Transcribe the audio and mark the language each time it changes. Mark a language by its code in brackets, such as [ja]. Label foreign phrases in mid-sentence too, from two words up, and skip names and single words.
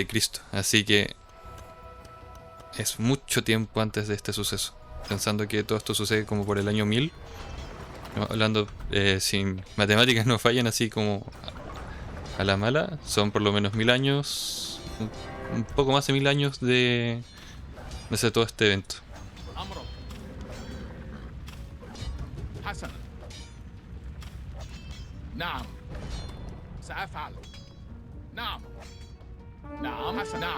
[es] Así que es mucho tiempo antes de este suceso. Pensando que todo esto sucede como por el año 1000. Hablando, si matemáticas no fallan así como a la mala, son por lo menos 1000 años, un poco más de 1000 años de todo este evento. [ar] أمرك. حسنا. نعم. سأفعل. نعم. نعم حسنا. نعم.